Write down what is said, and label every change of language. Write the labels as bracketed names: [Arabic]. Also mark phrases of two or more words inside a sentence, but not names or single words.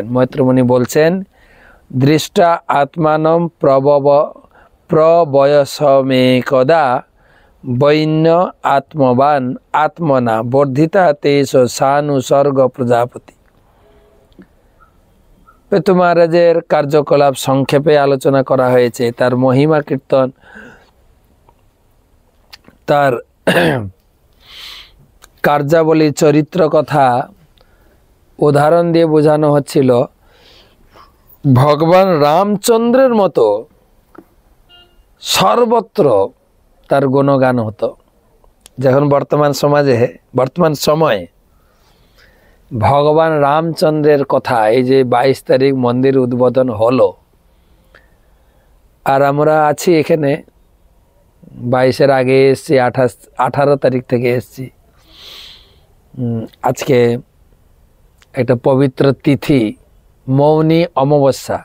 [Bangla] মৈত্র মুনি বলছেন, [Sanskrit] दृष्टा आत्मानं प्रवयसमेकदा वैन्य आत्मवान आत्मना वर्धिता तेष सानुसर्ग प्रजापति। [Bangla] পৃথু মহারাজের কার্যকলাপ সংক্ষেপে আলোচনা করা হয়েছে। তার মহিমা কীর্তন, তার কার্যাবলী চরিত্র কথা উদাহরণ দিয়ে বোঝানো হচ্ছিল ভগবান রামচন্দ্রের মতো সর্বত্র তার গুণগান হতো। যখন বর্তমান সমাজে বর্তমান সময় ভগবান রামচন্দ্রের কথা এই যে 22 তারিখ মন্দির উদ্বোধন হলো আর আমরা আছি এখানে 22 এর আগে এসেছি 18 তারিখ থেকে এসেছি। আজকে একটা পবিত্র তিথি মৌনী অমাবস্যা।